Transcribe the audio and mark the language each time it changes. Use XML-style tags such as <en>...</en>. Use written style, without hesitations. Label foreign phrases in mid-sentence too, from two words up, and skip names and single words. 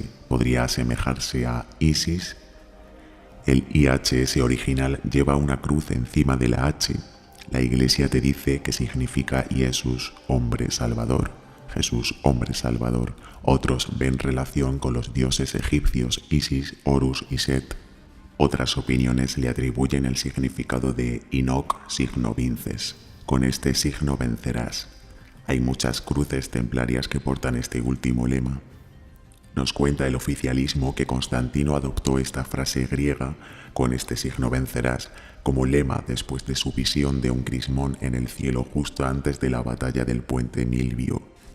<es>Podría asemejarse a Isis. El IHS original lleva una cruz encima de la H. La Iglesia te dice que significa Jesús, hombre salvador. Jesús, hombre salvador. Otros ven relación con los dioses egipcios Isis, Horus y Set. Otras opiniones le atribuyen el significado de</es> <la>Inoc, signo vinces.</la> <es>Con este signo vencerás. Hay muchas cruces templarias que portan este último lema. Nos cuenta el oficialismo que Constantino adoptó esta frase griega, con este signo vencerás, como lema después de su visión de un crismón en el cielo justo antes de la batalla del puente Milvio.</es>